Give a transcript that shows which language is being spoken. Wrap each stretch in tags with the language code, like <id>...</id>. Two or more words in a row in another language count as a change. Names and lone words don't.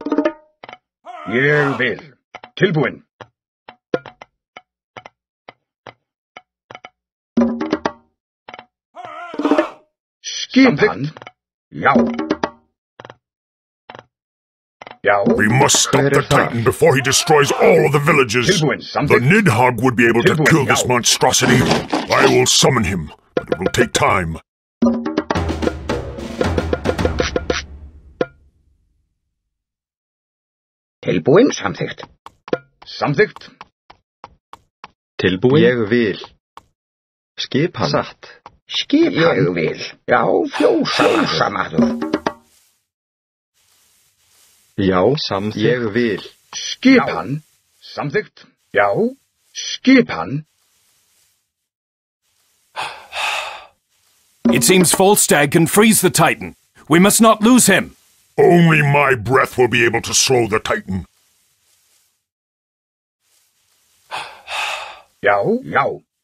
<is>Ég vil. Tilbúin. Skipan. Já. Já.</is> <en>We must stop the Titan before he destroys all of the villages.</en> <is>Tilbúin.</is> <en>The Nidhogg would be able to kill this monstrosity. I will summon him, but it will take time.</en> <is>Tilbúin. Samþykkt. Samþykkt. Tilbúin. Ég vil. Skipan. Satt. Skipan. Ég vil. Já, fjósamaður. Já, samþykkt. Ég vil. Skipan. Samþykkt. Já. Skipan.</is> <en>It seems Falstag can freeze the Titan. We must not lose him. Only my breath will be able to slow the Titan.</en> <is>Já. Já.</is>